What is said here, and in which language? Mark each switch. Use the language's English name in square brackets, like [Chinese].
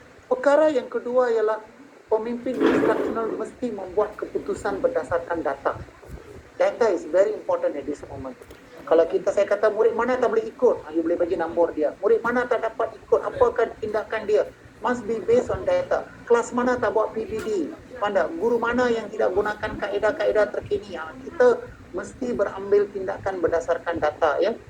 [Malay] Perkara yang kedua ialah pemimpin instructional mesti membuat keputusan berdasarkan data. [English] Data is very important at this moment. [Malay] Kalau saya kata murid mana tak boleh ikut, you boleh bagi nombor dia. Murid mana tak dapat ikut, apakah tindakan dia? [English] Must be based on data. [Malay] Kelas mana tak buat PBD? Guru mana yang tidak gunakan kaedah-kaedah terkini? Kita mesti berambil tindakan berdasarkan data.